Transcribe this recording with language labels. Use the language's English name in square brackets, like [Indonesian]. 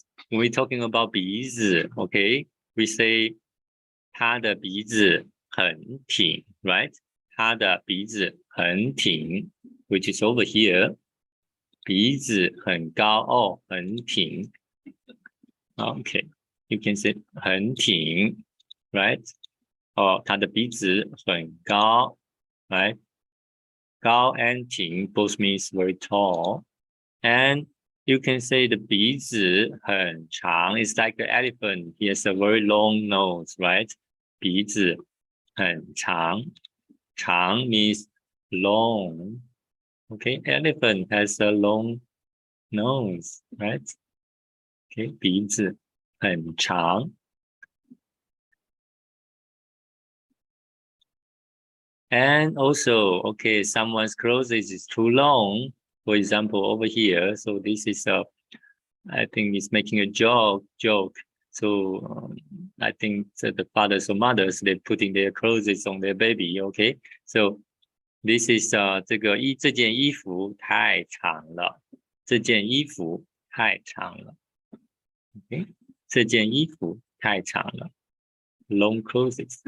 [English] We're talking about 鼻子 okay. We say [Chinese] 他的鼻子很挺 [English] right? [Chinese] 他的鼻子很挺 [English] which is over here. [Chinese] 鼻子很高很挺 [English] Okay, you can say [Chinese] 很挺 right? 他的鼻子很高 right? [English] 高 and 挺 both means very tall. And you can say the [Chinese] 鼻子很长 [English] it's like the elephant. He has a very long nose, right? [Chinese] 鼻子很长 长 [English] means long. Okay, elephant has a long nose, right? [Chinese] Okay, 鼻子很长。 [English] And also, okay, someone's clothes is too long. For example, over here. So this is I think it's making a joke. So I think the fathers or mothers, they're putting their clothes on their baby. Okay, so this is [Chinese] 这件衣服太长了，这件衣服太长了。 Okay, 这件衣服太长了 ， [English] long clothes.